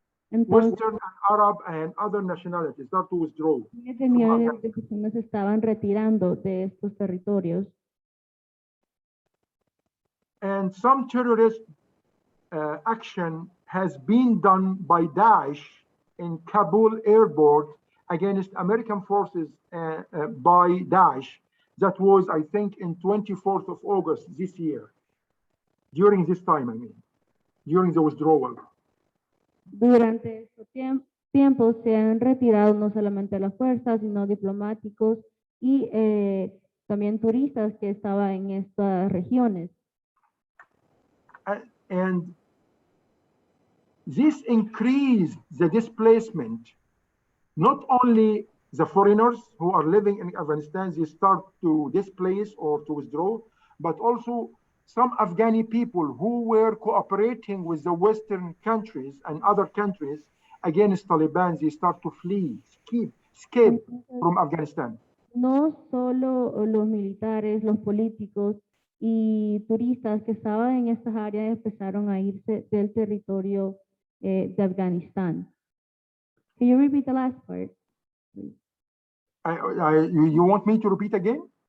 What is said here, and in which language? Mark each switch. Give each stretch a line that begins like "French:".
English: Western and Arab and other nationalities start to withdraw.
Spanish: Miles de millones de personas estaban retirando de estos territorios.
English: And some terrorist action has been done by Daesh in Kabul airport against American forces by Daesh. That was, I think, in 24th of August this year. During this time, I mean, during the withdrawal.
Spanish: Durante estos tiempos se han retirado no solamente las fuerzas, sino diplomáticos y también turistas que estaban en estas regiones.
English: And this increased the displacement. Not only the foreigners who are living in Afghanistan, they start to displace or to withdraw, but also some Afghani people who were cooperating with the Western countries and other countries against Taliban, they start to flee, escape from Afghanistan.
Spanish: No solo los militares, los políticos y turistas que estaban en estas áreas empezaron a irse del territorio de Afganistán.
English: Can you repeat the last part, please? You want me to repeat again?